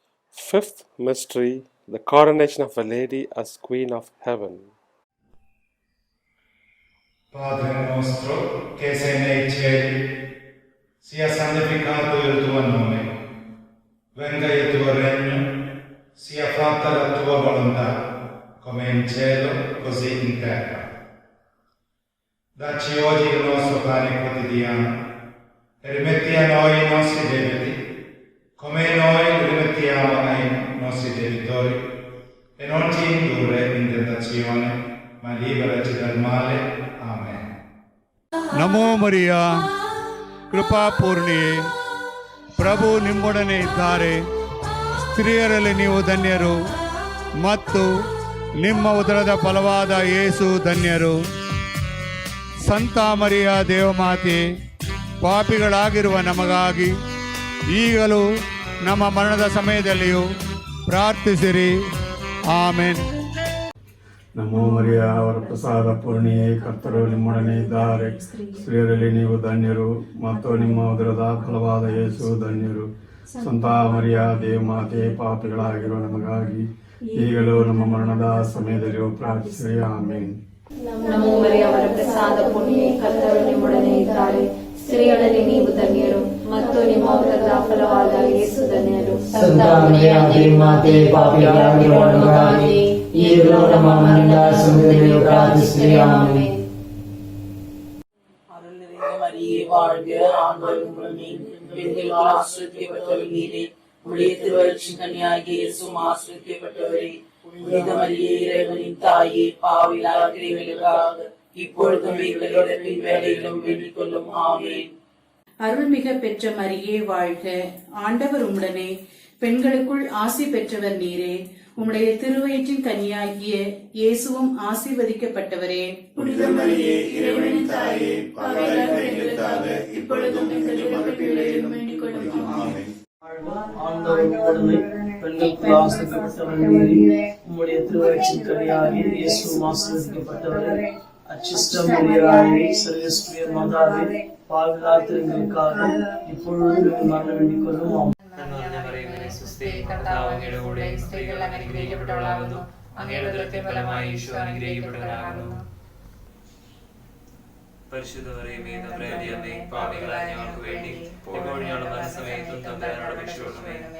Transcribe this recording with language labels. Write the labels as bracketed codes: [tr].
[en] Fifth mystery, the coronation of a lady as Queen of Heaven. [it] Padre nostro che sei nei cieli, sia santificato il tuo nome, venga il tuo regno, sia fatta la tua volontà, come in cielo, così in terra. Dacci oggi il nostro pane quotidiano e rimetti a noi i nostri debiti, come noi rimettiamo ai nostri debitori, e non ci indurre in tentazione, ma liberaci dal male. Amen. [kn] ನಮೋ ಮರಿಯ ಕೃಪಾಪೂರ್ಣಿಯೇ, ಪ್ರಭು ನಿಮ್ಮೊಡನೆ ಇದ್ದಾರೆ, ಸ್ತ್ರೀಯರಲ್ಲಿ ನೀವು ಧನ್ಯರು ಮತ್ತು ನಿಮ್ಮ ಉದರದ ಫಲವಾದ ಯೇಸು ಧನ್ಯರು. ಸಂತ ಮರಿಯ ದೇವಮಾತೆ, ಪಾಪಿಗಳಾಗಿರುವ ನಮಗಾಗಿ ಈಗಲೂ ನಮ್ಮ ಮರಣದ ಸಮಯದಲ್ಲಿಯೂ ಪ್ರಾರ್ಥಿಸಿರಿ. ಆಮೆನ್. ನಮೋ ಮರಿಯ ವರಪ್ರಸಾದ ಪೂರ್ಣಿಯೇ, ಕರ್ತರು ನಿಮ್ಮೊಡನೆ ಇದ್ದಾರೆ, ಸ್ತ್ರೀಯರಲ್ಲಿ ನೀವು ಧನ್ಯರು ಮತ್ತು ನಿಮ್ಮ ಉದರದ ಫಲವಾದ ಯೇಸು ಧನ್ಯರು. ಸಂತ ಮರಿಯ ದೇವಮಾತೆ, ಪಾಪಿಗಳಾಗಿರುವ ನಮಗಾಗಿ ಈಗಲೂ ನಮ್ಮ ಮರಣದ ಸಮಯದಲ್ಲಿಯೂ ಪ್ರಾರ್ಥಿಸಿರಿ. ಆಮೆನ್. ನಮೋ ಮರಿಯ ವರಪ್ರಸಾದ ಪೂರ್ಣಿಯೇ, ಕರ್ತರು ನಿಮ್ಮೊಡನೆ ಇದ್ದಾರೆ, ಸ್ತ್ರೀಯರಲ್ಲಿ ನೀವು ಧನ್ಯರು ಮತ್ತು ನಿಮ್ಮ ಉದರದ ಫಲವಾದ ಯೇಸು ಧನ್ಯರು. ಸಂತ ಮರಿಯ ದೇವಮಾತೆ, ಪಾಪಿಗಳಾಗಿರುವ ನಮಗಾಗಿ ಈಗಲೂ ನಮ್ಮ ಮರಣದ ಸಮಯದಲ್ಲಿಯೂ ಪ್ರಾರ್ಥಿಸಿರಿ. ಆಮೆನ್. [ta] அருள் நிறைந்த மரியே வாழ்க, ஆண்டவர் உம்முடனே, பெண்களுக்குள் ஆசீர்வதிக்கப்பட்டவள் நீரே, உம்முடைய திருவயிற்றின் கனியாகிய இயேசுவும் ஆசீர்வதிக்கப்பட்டவரே. புனித மரியே, இறைவனின் தாயே, பாவிகளாகிய எங்களுக்காக இப்பொழுதும் எங்கள் இறப்பின் வேளையிலும் வேண்டிக் கொள்ளும். ஆமென். அருள்மிக பெற்ற மரியே வாழ்க, ஆண்டவர் உம்முடனே, பெண்களுக்குள் ஆசி பெற்றவர் நீரே, உம்முடைய திருவயிற்றின் கனியாகிய இயேசுவும் ஆசீர்வதிக்கப்பட்டவரே. புனித மரியே, இறைவனின் தாயே, பாவிகளாகிய எங்களுக்காக இப்பொழுதும் எங்கள் இறப்பின் வேளையிலும் வேண்டிக் கொள்ளும். ஆமென். ஆண்டவர் உம்முடனே, பெண்களுக்குள் ஆசீர்வதிக்கப்பட்டவள் நீரே, உம்முடைய திருவயிற்றின் கனியாகிய இயேசுவும் ஆசீர்வதிக்கப்பட்டவரே. அச்சிஷ்டம் மரியாயே, சர்வேஸ்வரிய மாதாவே, பாவிகளாகிய எங்களுக்காக இப்பொழுதும் எங்கள் மரண வேண்டிக் கொள்ளும். [ml] കർത്താവ് അങ്ങയുടെ കൂടെ സ്ത്രീകൾ അനുഗ്രഹിക്കപ്പെട്ടവളാകുന്നു, അങ്ങയുടെ ഉദരത്തിൻ ഫലമായി യേശു അനുഗ്രഹിക്കപ്പെട്ടവനാകുന്നു. പരിശുദ്ധ മറിയമേ, തമ്പുരാന്റെ അമ്മേ, പാപികളായ ഞങ്ങൾക്ക് വേണ്ടി എപ്പോഴും ഞങ്ങളുടെ മരണസമയത്തും തമ്പുരാനോട് അപേക്ഷിക്കണമേ.